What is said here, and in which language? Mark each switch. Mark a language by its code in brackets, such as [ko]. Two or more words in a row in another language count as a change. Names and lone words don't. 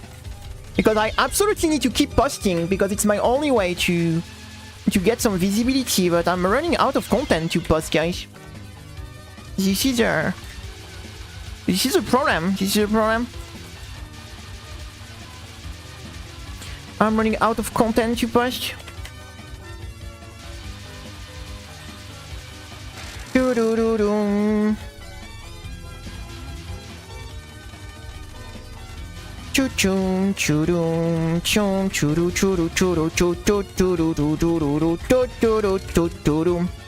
[en] Because I absolutely need to keep posting, because it's my only way to get some visibility, but I'm running out of content to post, guys. This is a problem. I'm running out of content to post. Chum chudum chum churu churu churu churu churu churu.